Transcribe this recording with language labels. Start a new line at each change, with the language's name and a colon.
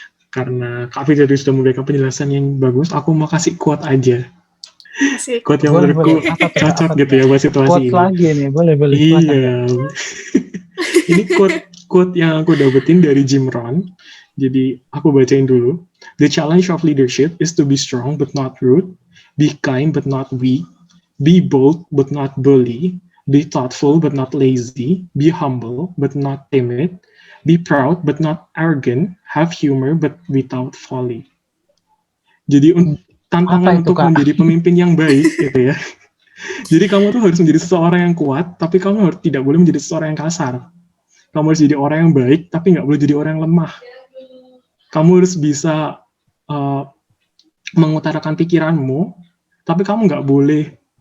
Indonesian: Karena Kak Fitri sudah memberikan penjelasan yang bagus, aku mau kasih quote aja. Quote yang menurutku cocok gitu ya buat situasi quote ini. Quote lagi nih, boleh. Iya. Ini quote yang aku dapetin dari Jim Rohn. Jadi aku bacain dulu.
English: The challenge of leadership is to be strong but not rude, be kind but not weak, be bold but not bully, be thoughtful but not lazy, be humble but not timid, be proud but not arrogant, have humor but without folly.
Indonesian: Jadi tantangan untuk menjadi pemimpin yang baik gitu ya. Jadi kamu tuh harus menjadi seseorang yang kuat, tapi kamu tidak boleh menjadi seseorang yang kasar. Kamu harus jadi orang yang baik, tapi nggak boleh jadi orang yang lemah. Kamu harus bisa mengutarakan pikiranmu, tapi kamu nggak boleh